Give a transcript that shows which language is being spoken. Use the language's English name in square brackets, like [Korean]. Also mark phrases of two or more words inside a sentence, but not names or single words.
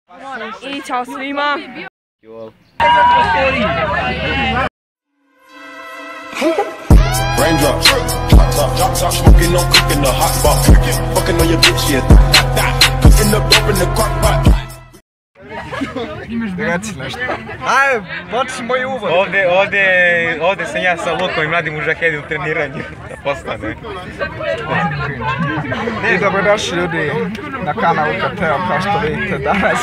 [Bosnian] I čao svima. [English] Raindrops, drop top, smoking on cooking the hot spot, fucking on your bitch, yeah, cooking up dope in the crock pot. [Bosnian] Reci nešto. Ajde, počni moj uvod. Ovdje sam ja sa Lukom i mladim mužahedi u treniranju. Da postane. I dobrodošli ljudi na kanal UKT-a, kao što vidite danas.